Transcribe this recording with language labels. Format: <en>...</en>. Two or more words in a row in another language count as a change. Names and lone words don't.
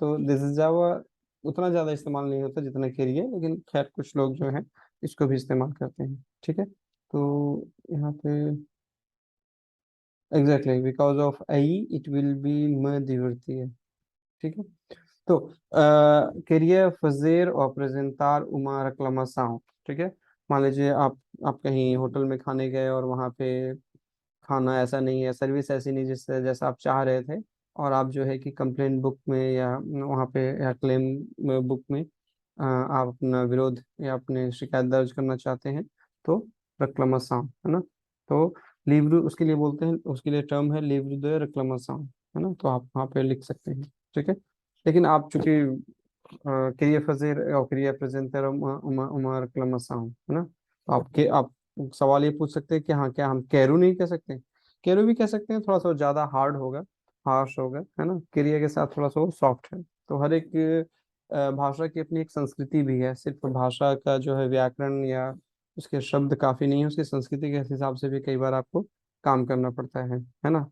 <hi>तो</hi> <en>this is our</en> <hi>उतना ज्यादा इस्तेमाल नहीं होता जितना करिए, लेकिन खैर कुछ लोग जो है इसको भी इस्तेमाल करते हैं। ठीक है। तो यहाँ पे</hi> <en>exactly because of I it will be म दिवर्ती है।</en> <hi>ठीक है। तो</hi> <pt>queria fazer ou apresentar uma reclamação।</pt> <hi>ठीक है। मान लीजिए आप कहीं होटल में खाने गए और वहाँ पे खाना ऐसा नहीं है, सर्विस ऐसी नहीं जिससे जैसा आप चाह रहे थे, और आप जो है कि</hi> <en>complaint book</en> <hi>में या वहाँ पे या</hi> <en>claim book</en> <hi>में आप अपना विरोध या अपने शिकायत दर्ज करना चाहते हैं, तो reclamação, है ना। तो लिव्रो उसके लिए बोलते हैं, उसके लिए टर्म है</hi> <pt>livro de reclamação,</pt> <hi>है ना। तो आप वहाँ पे लिख सकते हैं। ठीक है। लेकिन आप चूंकि</hi> <pt>queria fazer ou queria apresentar uma reclamação,</pt> <hi>है ना। तो आप सवाल ये पूछ सकते हैं कि हाँ, क्या हम कैरू नहीं कह सकते? कैरू भी कह सकते हैं, थोड़ा सा ज्यादा हार्ड होगा, हार्श होगा, है ना। क्रिया के साथ थोड़ा सा वो सॉफ्ट है। तो हर एक भाषा की अपनी एक संस्कृति भी है, सिर्फ भाषा का जो है व्याकरण या उसके शब्द काफी नहीं है, उसकी संस्कृति के हिसाब से भी कई बार आपको काम करना पड़ता है ना।</hi>